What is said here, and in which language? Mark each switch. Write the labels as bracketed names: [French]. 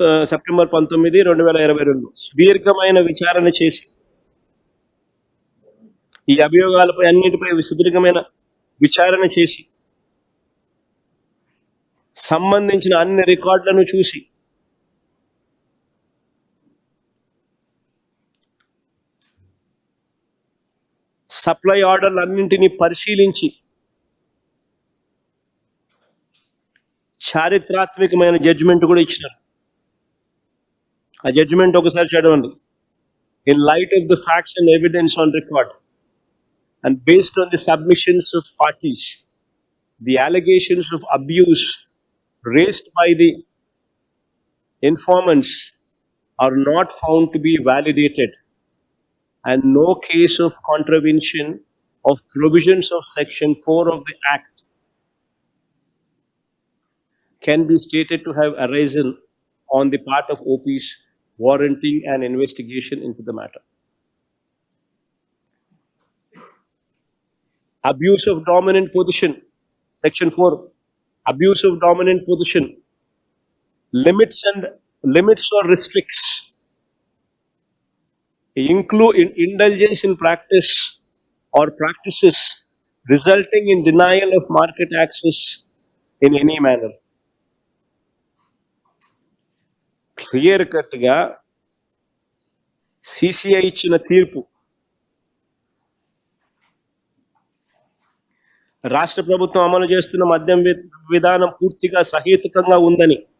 [Telugu] September 19, 2022 సుదీర్ఘమైన విచారణ చేసి ఈ అభియోగాలపై అన్నిటిపై సుదీర్ఘమైన విచారణ చేసి సంబంధించిన అన్ని రికార్డులను చూసి సప్లై ఆర్డర్లు అన్నింటినీ పరిశీలించి చారిత్రాత్మకమైన జడ్జిమెంట్ కూడా ఇచ్చినారు. ఆ జడ్జిమెంట్ ఒకసారి చదవండి. [English] In light of the facts and evidence on record and based on the submissions of parties, the allegations of abuse raised by the informants are not found to be validated, and no case of contravention of provisions of section 4 of the act can be stated to have arisen on the part of OPs warranting an investigation into the matter. Abuse of dominant position, section 4, abuse of dominant position, limits or restricts, include indulgence in practice or practices resulting in denial of market access in any manner. Clear cut [Telugu] ga CCI ఇచ్చిన తీర్పు రాష్ట్ర ప్రభుత్వం అమలు చేస్తున్న మద్యం విధానం పూర్తిగా సహేతుకంగా ఉందని,